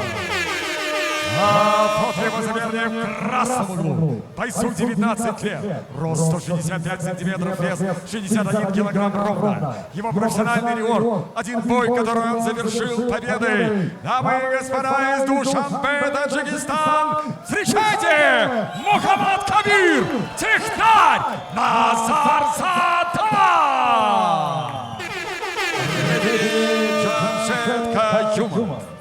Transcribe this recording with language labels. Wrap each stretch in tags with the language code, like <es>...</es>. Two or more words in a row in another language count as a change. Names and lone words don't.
<ru>А вот его соперник в красном углу. Бойцу 19 лет, рост 165 сантиметров, вес 61 килограмм ровно. Его профессиональный рекорд, один бой, который он завершил победой. Дамы и господа, из Душанбе, Таджикистан, встречайте Мухаммад Кабир, Технарь Назарзада! Джамшед Каюмов.</ru>